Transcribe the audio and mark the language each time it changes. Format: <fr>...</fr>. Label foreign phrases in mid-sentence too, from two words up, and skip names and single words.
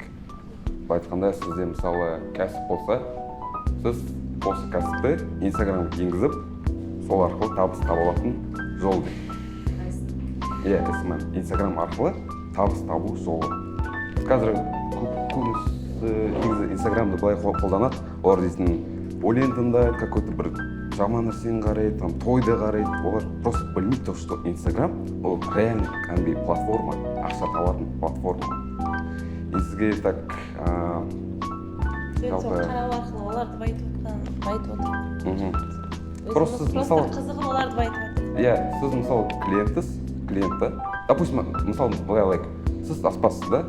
<kk>Былай айтқанда, сізде мысалы кәсіп болса, сіз осы кәсіпті Instagramға енгізіп, сол арқылы табыс таба алатын жол дейді. SMM Instagram арқылы табыс табу жолы. Қазір көбінесе Instagramды былай қолданады, олар дейтін өлең тыңдайды, какой-то бір жаман нәрсені қарайды, там тойды қарайды, олар просто білмейді</kk> <ru>то, что</ru> <kk>Instagram ол реально кәдімгі платформа, ақша табатын платформа. И сізге так қарау арқылы оларды байытып отыр. Просто мысалы қызығы оларды байытып отыр. Иә, сіз мысалы клиентті, допустим, мысалы былай алайық, сіз аспазсыз, да?</kk>